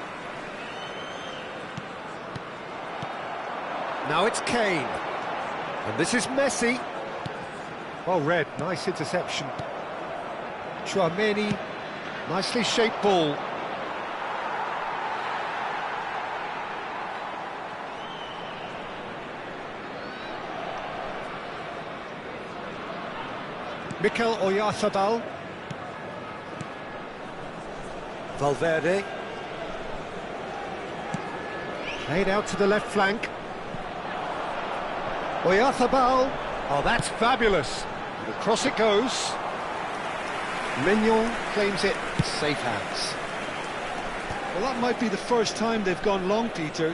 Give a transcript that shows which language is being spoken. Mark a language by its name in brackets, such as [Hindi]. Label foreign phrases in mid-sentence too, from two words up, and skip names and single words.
[English] Now it's Kane. And this is Messi. Well read, nice interception. Chouameni, nicely shaped ball. Mikel Oyarzabal. Valverde. Played out to the left flank. Oyarzabal. Oh, that's fabulous. And across it goes. Mignon claims it. Safe hands. Well, that might be the first time they've gone long, Peter.